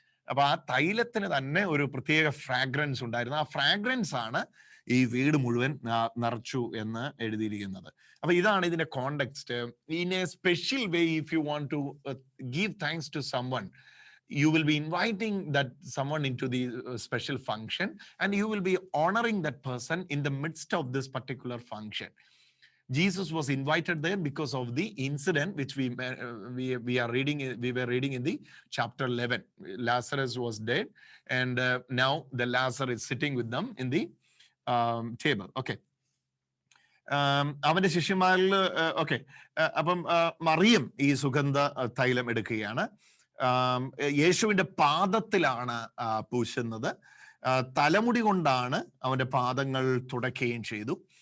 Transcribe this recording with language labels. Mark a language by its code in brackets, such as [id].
[ml] അപ്പൊ ആ തൈലത്തിന് തന്നെ ഒരു പ്രത്യേക ഫ്രാഗ്രൻസ് ഉണ്ടായിരുന്നു. ആ ഫ്രാഗ്രൻസ് ആണ് ഈ വീട് മുഴുവൻ നിറച്ചു എന്ന് എഴുതിയിരിക്കുന്നത്. അപ്പൊ ഇതാണ് ഇതിന്റെ context. [en] In a special way, if you want to give thanks to someone, you will be inviting that someone into the special function, and you will be honoring that person in the midst of this particular function. Jesus was invited there because of the incident which we are reading. We were reading in the chapter 11. Lazarus was dead, and now the Lazarus is sitting with them in the table. Okay. [ml] അവന്റെ ശിഷ്യന്മാരിൽ okay, അപ്പം മറിയം ഈ സുഗന്ധ തൈലം എടുക്കുകയാണ്. യേശുവിന്റെ പാദത്തിലാണ് പൂശുന്നത്. തലമുടി കൊണ്ടാണ് അവന്റെ പാദങ്ങൾ തുടയ്ക്കുകയും ചെയ്തു.